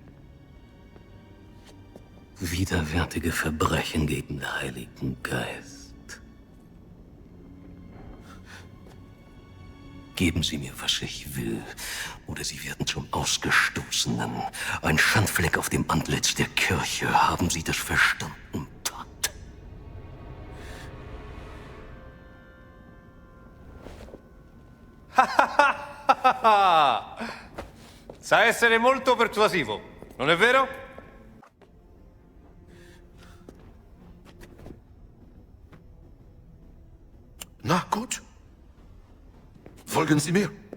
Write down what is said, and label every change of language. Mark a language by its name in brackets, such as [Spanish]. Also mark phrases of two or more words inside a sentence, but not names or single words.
[German] Widerwärtige Verbrechen gegen den Heiligen Geist. Geben Sie mir, was ich will, oder Sie werden zum Ausgestoßenen. Ein Schandfleck auf dem Antlitz der Kirche. Haben Sie das verstanden, Tat? [Italian] Sa essere molto persuasivo, non è vero? [German] Na gut. Folgen Sie mir.